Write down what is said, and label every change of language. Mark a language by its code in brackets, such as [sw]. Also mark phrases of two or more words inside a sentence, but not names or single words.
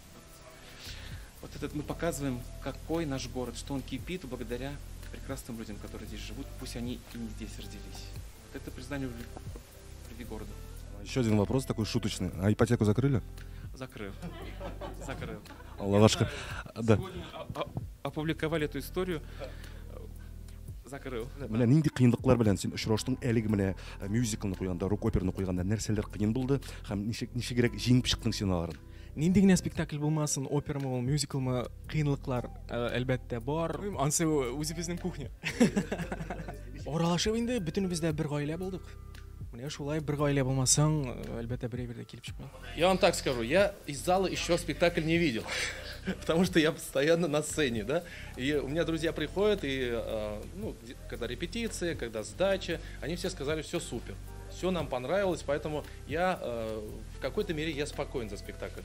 [ru] Мы показываем, какой наш город, что он кипит благодаря прекрасным людям, которые здесь живут, пусть они и не здесь родились. Вот это признание любви города. Еще один вопрос такой шуточный. А ипотеку закрыли? Закрыл. Лавашка. Да. Сегодня опубликовали эту историю. Закрыл. [tt] Менә нинди кыенлыклар белән син очраштың әлеге менә мюзиклны куйганда, рок-операны куйганда нәрсәләр кыен булды һәм ничегрәк җиңеп чыктың син аларын? Нинди генә спектакль булмасын, операмы, мюзиклмы, кыенлыклар әлбәттә бар. Ансы үзебезнең кухня. Аралашып инде бөтенебез дә бер гаилә булдык. Менә шулай бер гаилә булмасаң, әлбәттә берәй-бер дә килеп чыкмый. [ru] Я вам так скажу, я из зала еще спектакль не видел, потому что я постоянно на сцене, да. И у меня друзья приходят, и когда репетиции, когда сдача, они все сказали, все супер. все нам понравилось, поэтому я в какой-то мере я спокоен за спектакль.